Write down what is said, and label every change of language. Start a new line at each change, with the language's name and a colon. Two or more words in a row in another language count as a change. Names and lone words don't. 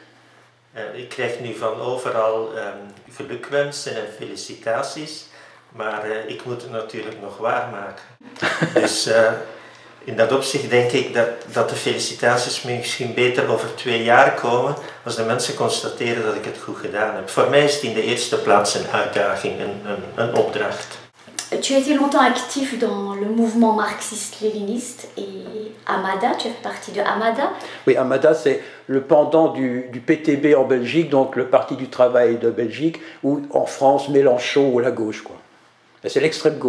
Dutch: Ik krijg nu van overal gelukwensen en felicitaties, maar ik moet het natuurlijk nog waarmaken. Dus in dat opzicht denk ik dat de felicitaties misschien beter over 2 jaar komen, als de mensen constateren dat ik het goed gedaan heb. Voor mij is het in de eerste plaats een uitdaging, een opdracht.
French: Tu as été longtemps actif dans le mouvement marxiste-léniniste et Amada, tu as fait partie de Amada. Oui, Amada, c'est le pendant du PTB en Belgique, donc le Parti du Travail de Belgique, ou en France, Mélenchon ou la gauche, quoi. C'est l'extrême gauche.